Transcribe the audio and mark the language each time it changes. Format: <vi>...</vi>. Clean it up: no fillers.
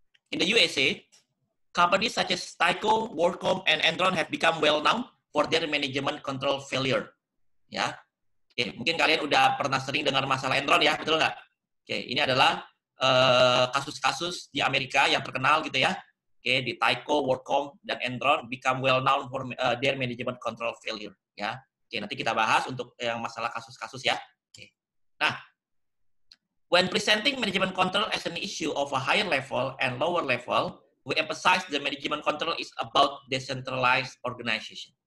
<en>In the USA, companies such as Tyco, WorldCom, and Enron have become well known for their management control failure.</en> <id>Ya, oke, mungkin kalian udah pernah sering dengar masalah Enron ya, betul nggak? Oke, ini adalah kasus-kasus di Amerika yang terkenal gitu ya. Oke, di</id> <en>Tyco, WorldCom,</en> <id>dan</id> <en>Enron become well known for their management control failure.</en> <id>Ya, oke, nanti kita bahas untuk yang masalah kasus-kasus ya. Oke.</id> <en>Nah, when presenting management control as an issue of a higher level and lower level, we emphasize the management control is about decentralized organization.</en>